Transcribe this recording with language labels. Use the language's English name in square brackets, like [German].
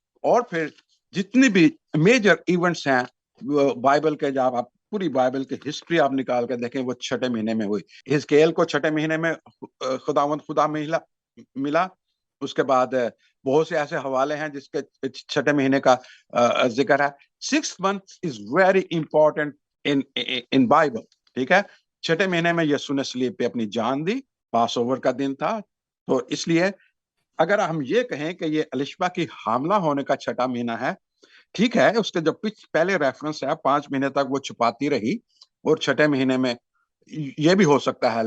[Hindi] और फिर जितनी भी मेजर इवेंट्स हैं बाइबल के, जब आप पूरी बाइबल की हिस्ट्री आप निकाल के देखें, वो 6ठे महीने में हुई। हिजकिय्याल को 6ठे महीने में खुदा मिला। उसके बाद बहुत से ऐसे हवाले हैं जिसके 6ठे महीने का जिक्र है। [English] 6th month is very important in Bible, [Hindi] ठीक है। 6ठे महीने में यीशु ने सलीब पे अपनी जान दी, पास ओवर का दिन था। तो इसलिए अगर हम ये कहें कि ये अलिशबा की हामला होने का 6ठा महीना है, ठीक है, उसके जो पहले रेफरेंस है 5 महीने तक वो छुपाती रही, और 6ठे महीने में ये भी हो सकता है।